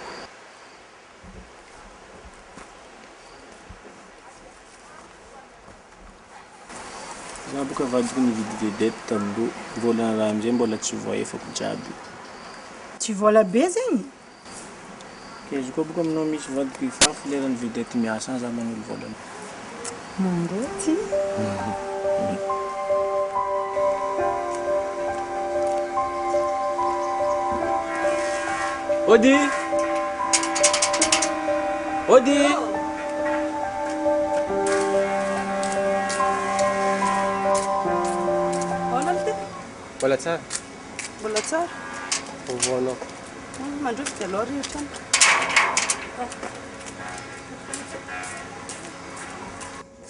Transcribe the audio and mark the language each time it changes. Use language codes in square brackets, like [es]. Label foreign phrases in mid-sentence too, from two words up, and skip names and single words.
[mg] Za boka vadiko nividy vedety tamiloha. Vola raha amizay mbola tsy voaefako jiaby. Tsy vola be zegny? Ke izy koa boka aminao misy vadiko ifafy leran'ny vedety miasa za manolo vola. Mangoty? Odi! Odi! Mbola tsara? Mbola tsara? Vaovao anao. Mandroso dia aloha rehetra.